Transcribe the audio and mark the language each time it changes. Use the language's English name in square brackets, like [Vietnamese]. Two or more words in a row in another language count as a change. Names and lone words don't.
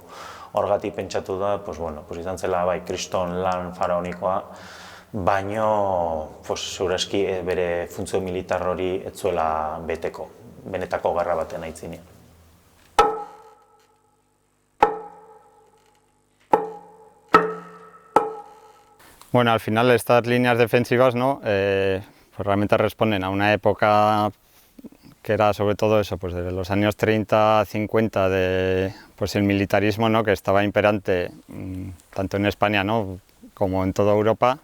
[Basque] Horgatik pentsatu da, izan zela kriston lan faraonikoa, baino segurazki bere funtzio militar hori ez zuela beteko, benetako gerra baten aitzinean. [Spanish] Bueno, al final estas líneas defensivas, ¿no? Realmente responden a una época que era sobre todo eso, desde los años 30, 50, el militarismo, ¿no? Que estaba imperante tanto en España, ¿no? Como en toda Europa.